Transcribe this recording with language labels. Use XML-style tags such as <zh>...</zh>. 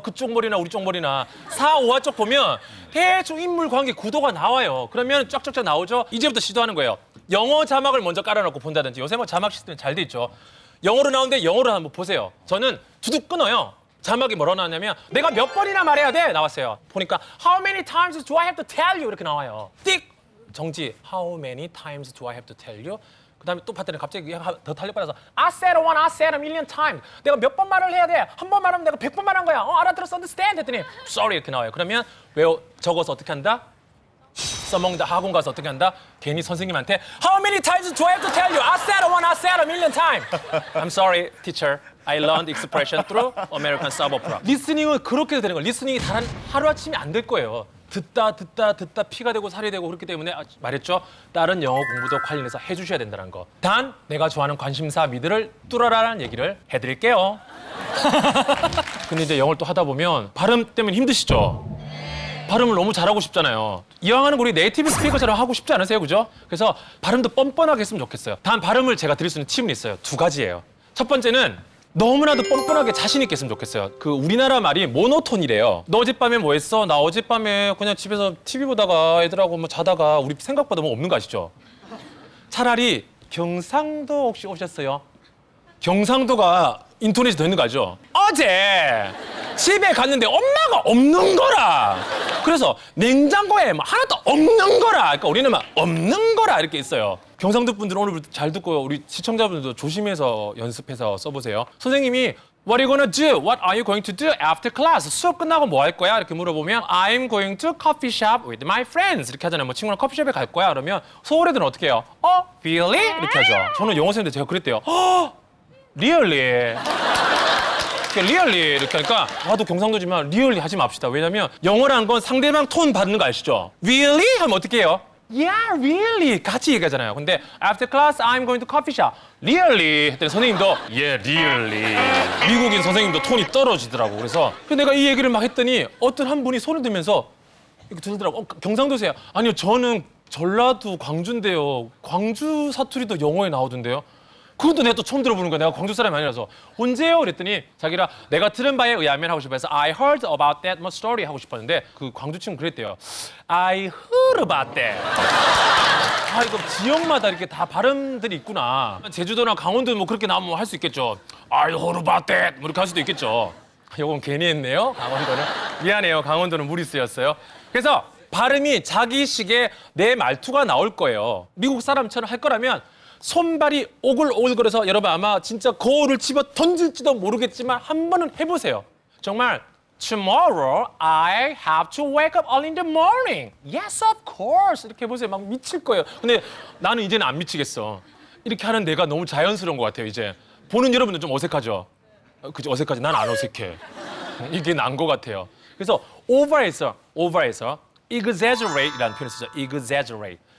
<ko>그쪽 머리나 우리 쪽 머리나 4, 5화 쪽 보면 대충 인물 관계 구도가 나와요. 그러면 쫙쫙쫙 나오죠. 이제부터 시도하는 거예요. 영어 자막을 먼저 깔아놓고 본다든지 요새 뭐 자막 시스템 잘 돼 있죠. 영어로 나오는데 영어로 한번 보세요. 저는 두둑 끊어요. 자막이 뭐라고 나왔냐면 내가 몇 번이나 말해야 돼 나왔어요. 보니까</ko> <en>How many times do I have to tell you</en> <ko>이렇게 나와요. 띡 정지.</ko> <en>How many times do I have to tell you?</en> <ko>그다음에 또 봤더니 갑자기 더 달려빠져서</ko> <en>I said one, I said a million times.</en> <ko>내가 몇 번 말을 해야 돼? 한 번 말하면 내가 100번 말한 거야. 알아들었어, understand 했더니 sorry 이렇게 나와요. 그러면 적어서 어떻게 한다? 써먹는다. 학원 가서 어떻게 한다? 괜히 선생님한테</ko> <en>How many times do I have to tell you? I said one, I said a million times. I'm sorry, teacher. I learned expression through American soap opera.</en> <ko>리스닝은 그렇게 되는 거예요. 리스닝이 단 하루아침에 안 될 거예요. 듣다 피가 되고 살이 되고 그렇기 때문에 말했죠. 다른 영어 공부도 관련해서 해주셔야 된다는 거. 단 내가 좋아하는 관심사 미드를 뚫어라라는 얘기를 해드릴게요. 근데 이제 영어를 또 하다 보면 발음 때문에 힘드시죠? 발음을 너무 잘하고 싶잖아요. 이왕하는 우리 네이티브 스피커처럼 하고 싶지 않으세요? 그죠? 그래서 발음도 뻔뻔하게 했으면 좋겠어요. 단 발음을 제가 드릴 수 있는 팁은 있어요. 2가지예요. 첫 번째는 너무나도 뻔뻔하게 자신 있게 했으면 좋겠어요. 그 우리나라 말이 모노톤이래요. 너 어젯밤에 뭐 했어? 나 어젯밤에 그냥 집에서 TV 보다가 애들하고 뭐 자다가 우리 생각보다 뭐 없는 거 아시죠? 차라리 경상도 혹시 오셨어요? 경상도가 인토네이션 더 있는 거 알죠? 어제 집에 갔는데 엄마가 없는 거라. 그래서 냉장고에 막 하나도 없는 거라. 그러니까 우리는 막 없는 거라 이렇게 있어요. 경상도 분들은 오늘부터 잘 듣고 우리 시청자분들도 조심해서 연습해서 써보세요. 선생님이</ko> <en>What are you gonna do? What are you going to do after class?</en> <ko>수업 끝나고 뭐 할 거야? 이렇게 물어보면</ko> <en>I'm going to coffee shop with my friends.</en> <ko>이렇게 하잖아요. 뭐 친구랑 커피숍에 갈 거야. 그러면 서울 애들은 어떻게 해요? Really? 이렇게 하죠. 저는 영어 선생님들 제가 그랬대요.</ko> <en>Really?</en> <ko>리얼리 이렇게 하니까 나도 경상도지만 리얼리 하지 맙시다. 왜냐면 영어란 건 상대방 톤 받는 거 아시죠? Really? 하면 어떻게 해요?</ko> <en>Yeah, really.</en> <ko>같이 얘기하잖아요. 근데</ko> <en>after class, I'm going to coffee shop. Really?</en> <ko>했더니 선생님도 Yeah, really. 미국인 선생님도 톤이 떨어지더라고. 그래서 내가 이 얘기를 막 했더니 어떤 한 분이 손을 들면서 이렇게 들더라고. 경상도세요? 아니요, 저는 전라도 광주인데요. 광주 사투리도 영어에 나오던데요. 그것도 내가 또 처음 들어보는 거야. 내가 광주 사람이 아니라서. 언제요? 그랬더니 자기가 내가 들은 바에 의하면 하고 싶어서</ko> <en>I heard about that much story</en> <ko>하고 싶었는데 그 광주 친구 그랬대요.</ko> <en>I heard about that.</en> <ko>이거 지역마다 이렇게 다 발음들이 있구나. 제주도나 강원도 뭐 그렇게 나오면 할 수 있겠죠.</ko> <en>I heard about that.</en> <ko>뭐 이렇게 할 수도 있겠죠. 이건 괜히 했네요. 강원도는. 미안해요. 강원도는 무리수였어요. 그래서 발음이 자기식의 내 말투가 나올 거예요. 미국 사람처럼 할 거라면 손발이 오글오글거려서 여러분 아마 진짜 거울을 집어 던질지도 모르겠지만 한 번은 해보세요. 정말</ko> <en>Tomorrow I have to wake up early in the morning. Yes, of course.</en> <ko>이렇게 해보세요. 막 미칠 거예요. 근데 나는 이제는 안 미치겠어. 이렇게 하는 내가 너무 자연스러운 것 같아요. 이제 보는 여러분들 좀 어색하죠? 그죠? 어색하지? 난 안 어색해. 이게 난 것 같아요. 그래서 over해서 exaggerate이라는 표현을 쓰죠.</ko> <en>exaggerate.</en>